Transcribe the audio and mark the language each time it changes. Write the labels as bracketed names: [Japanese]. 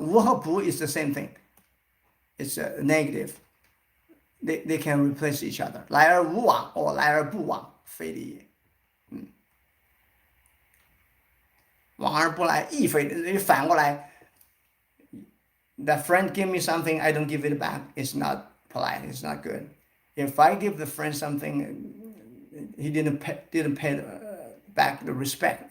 [English] 无和不 is the same thing. It's a negative. They can replace each other. [Chinese] 来而无往 or 来而不往非礼也。往而不来亦非礼。反过来 [English] ，the friend give me something, I don't give it back. It's not polite. It's not good. If I give the friend something, he didn't pay back the respect.